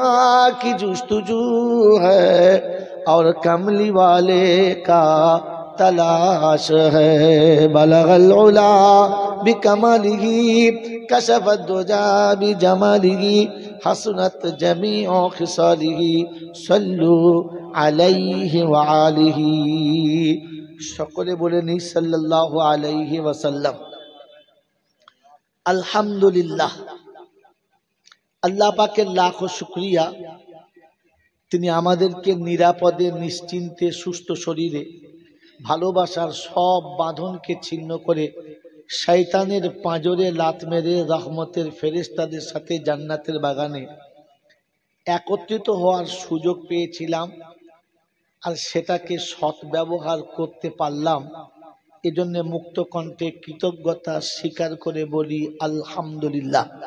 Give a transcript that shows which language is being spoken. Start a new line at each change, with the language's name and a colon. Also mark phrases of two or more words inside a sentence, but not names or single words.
Urdu: کی جستجو ہے اور کملی والے کا تلاش ہے
Arabic: بلغ العلا بکمالہ کشف الدجى بجمالہ حسنت جمیع خصالہ صلوا علیہ وآلہ
Bangla: সকলে বলে নি
Arabic: صلى الله عليه وسلم
Bangla: আলহামদুলিল্লাহ আল্লাহ পাকের লাখো শুকরিয়া তিনি আমাদেরকে নিরাপদে নিশ্চিন্তে সুস্থ শরীরে ভালোবাসার সব বাঁধনকে ছিন্ন করে শয়তানের পাঁজরে লাত মেরে রহমতের ফেরেশতাদের সাথে জান্নাতের বাগানে একত্রিত হওয়ার সুযোগ পেয়েছিলাম আর সেটাকে সৎ ব্যবহার করতে পারলাম এজন্য মুক্ত কণ্ঠে কৃতজ্ঞতা স্বীকার করে বলি আলহামদুলিল্লাহ